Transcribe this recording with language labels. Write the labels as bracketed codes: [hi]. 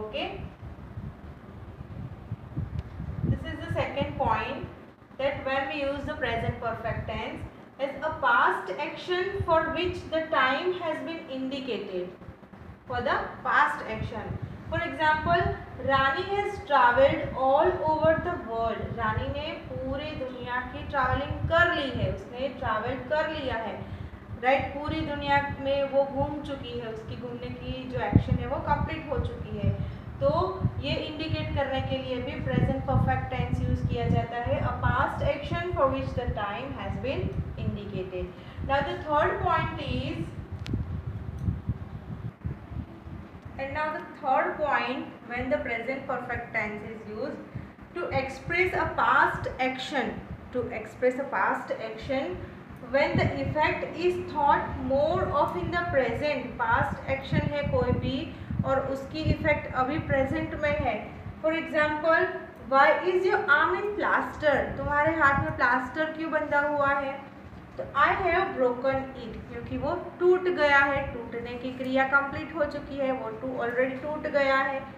[en] Okay, this is the second point, that when we use the present perfect tense as a past action for which the time has been indicated. For the past action, for example, Rani has travelled all over the world. [hi] रानी ने पूरी दुनिया की travelling कर ली है, उसने travel कर लिया है. राइट, पूरी दुनिया में वो घूम चुकी है, उसकी घूमने की जो एक्शन है वो कंप्लीट हो चुकी है. तो ये इंडिकेट करने के लिए भी प्रेजेंट परफेक्ट टेंस यूज किया जाता है, a past action for which the time has been indicated. [en] Now the third point is, and now the third point, when the present perfect tense is used to express a past action, to express a past action when the effect is thought more of in the present. [hi] past action है कोई भी और उसकी effect अभी present में है. [en] For example, why is your arm in plaster? [hi] तुम्हारे हाथ में प्लास्टर क्यों बंधा हुआ है? तो [en] I have broken it, [hi] क्योंकि वो टूट गया है, टूटने की क्रिया कंप्लीट हो चुकी है, वो ऑलरेडी टूट गया है.